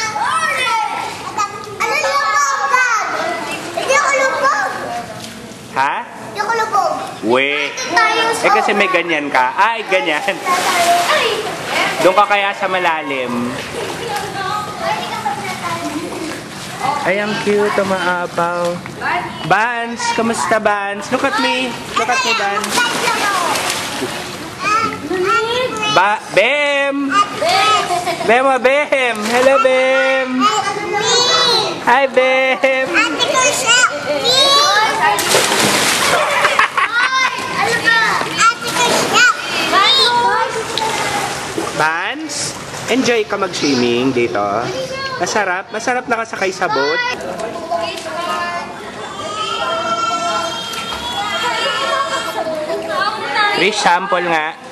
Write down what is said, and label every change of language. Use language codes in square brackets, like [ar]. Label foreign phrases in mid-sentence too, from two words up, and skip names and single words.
[tl] Ha? We. Eh kasi may ganyan ka. Ay, ganyan. Doon ka kaya sa malalim. Ay, ang cute, umaapaw. [en] Bans, kamusta Bans? Look at me. Look at me, Bans. [tl] Bem! Bem, Bem! Hello, Bem! Hi, Bem! Bans, enjoy ka mag-swimming dito. Masarap. Masarap nakasakay sa boat. Chris, sample nga.